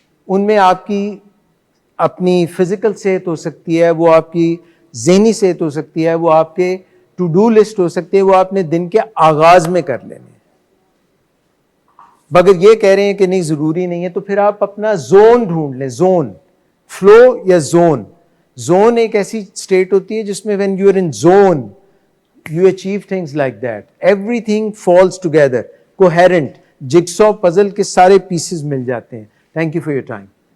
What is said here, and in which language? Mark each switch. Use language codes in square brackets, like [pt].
[ur] ان میں آپ کی اپنی فزیکل صحت ہو سکتی ہے, وہ آپ کی ذہنی صحت ہو سکتی ہے, وہ آپ کے ٹو ڈو لسٹ ہو سکتی ہے, وہ آپ نے دن کے آغاز میں کر لینے. مگر یہ کہہ رہے ہیں کہ نہیں ضروری نہیں ہے, تو پھر آپ اپنا زون ڈھونڈ لیں. زون, فلو یا زون. زون ایک ایسی اسٹیٹ ہوتی ہے جس میں [en] when you are in zone you achieve things like that. Everything falls together, coherent, jigsaw puzzle [ur] کے سارے پیسز مل جاتے ہیں. [en] Thank you for your time.